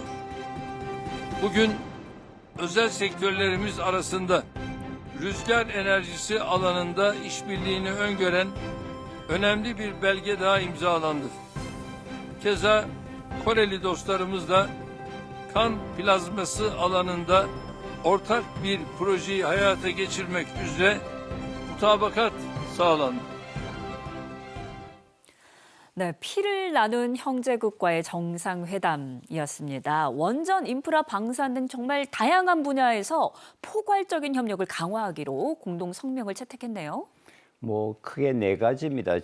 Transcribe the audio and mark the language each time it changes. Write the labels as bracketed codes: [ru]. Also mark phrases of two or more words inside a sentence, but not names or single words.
[tr] Bugün özel sektörlerimiz arasında rüzgar enerjisi alanında işbirliğini öngören önemli bir belge daha imzalandı. Keza Koreli dostlarımızla kan plazması alanında ortak bir projeyi hayata geçirmek üzere mutabakat sağlandı. [ko] 네, 피를 나눈 형제국과의 정상회담이었습니다. 원전, 인프라, 방산 등 정말 다양한 분야에서 포괄적인 협력을 강화하기로 공동 성명을 채택했네요. 뭐 크게 네 가지입니다.